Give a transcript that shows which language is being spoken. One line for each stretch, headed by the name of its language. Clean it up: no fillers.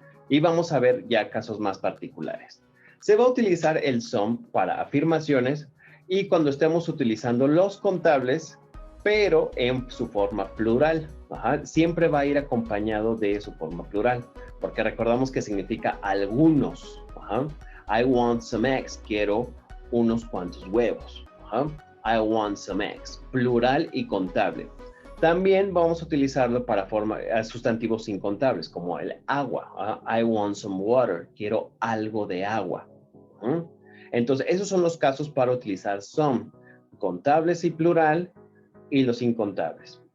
Spanish: Y vamos a ver ya casos más particulares. Se va a utilizar el some para afirmaciones y cuando estemos utilizando los contables, pero en su forma plural. Siempre va a ir acompañado de su forma plural, porque recordamos que significa algunos.
English: I want some eggs,
Spanish: quiero unos cuantos huevos.
English: I want some eggs,
Spanish: plural y contable. También vamos a utilizarlo para sustantivos incontables, como el agua.
English: I want some water,
Spanish: quiero algo de agua. Entonces, esos son los casos para utilizar some, contables y plural, y los incontables.